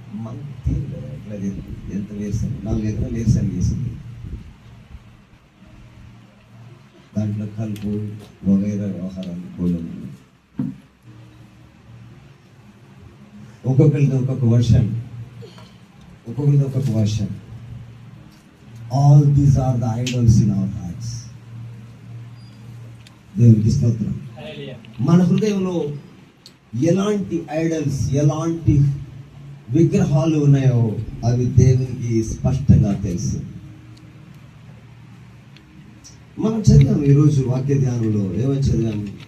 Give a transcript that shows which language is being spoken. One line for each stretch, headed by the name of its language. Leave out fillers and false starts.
Telugu: మనకు తీరు కదా ఎట్లా ఎంత వేసాను, 4 ఎకరాలు వేసాను చేసింది. దాంట్లో కలుపు వగైరా వ్యవహారాలు కూడా ఒక్కొక్కరితో ఒక్కొక్క వర్షన్, ఒక్కొక్కరితో ఒక్కొక్క version.
English: All these are the idols in our hearts.
Telugu: దేవునికి స్తోత్రం. మన హృదయంలో ఎలాంటి ఐడల్స్, ఎలాంటి విగ్రహాలు ఉన్నాయో అవి దేవునికి స్పష్టంగా తెలుసు. మనం చదివాము ఈరోజు వాక్య ధ్యానంలో. ఏమని చదివాము?